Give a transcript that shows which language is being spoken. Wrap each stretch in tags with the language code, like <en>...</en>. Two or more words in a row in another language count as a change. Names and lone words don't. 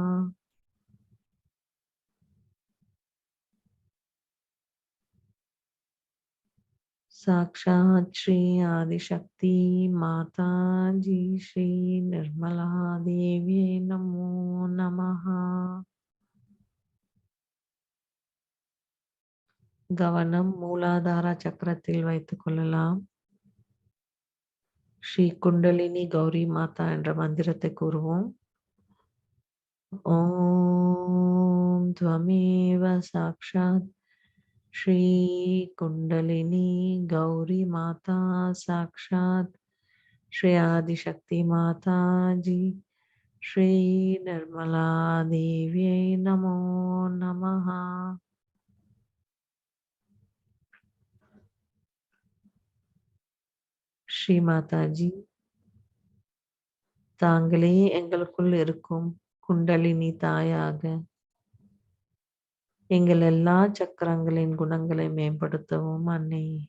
<sa>साक्षात् श्री आदिशक्ति माता जी श्री निर्मला देवी नमो नमः.</sa> <ta>கவனம் மூலாதார சக்கரத்தில் வைத்துக் கொள்ளலாம். ஸ்ரீ குண்டலினி கௌரி மாதா என்ற மந்திரத்தை கூறுவோம்.</ta> <sa>ஓம் त्वमेव साक्षात् श्री कुंडलिनी गौरी माता साक्षात् श्री आदिशक्ति माता जी श्री निर्मला देवी नमो नमः.</sa> <ta>ஸ்ரீ மாதாஜி, தாங்களே எங்களுக்குள் இருக்கும் குண்டலினி தாயாக எங்கள் எல்லா சக்கரங்களின் குணங்களை மேம்படுத்தவும் அன்னை.</ta>